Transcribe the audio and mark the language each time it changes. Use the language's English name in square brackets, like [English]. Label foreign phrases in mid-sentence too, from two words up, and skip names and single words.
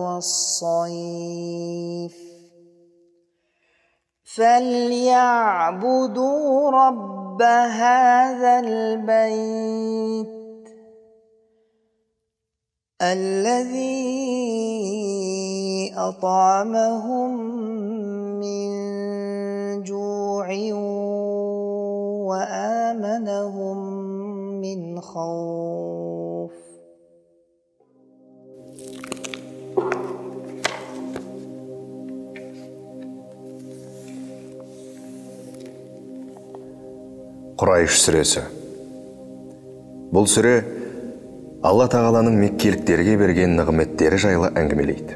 [Arabic] والصيف فليعبدوا رب هذا البيت الذي أطعمهم من جوع وآمنهم من خوف. [Kazakh] Құрайш сүресі. Бұл сүре Алла Тағаланың меккеліктерге берген нығметтері жайлы әңгімелейді.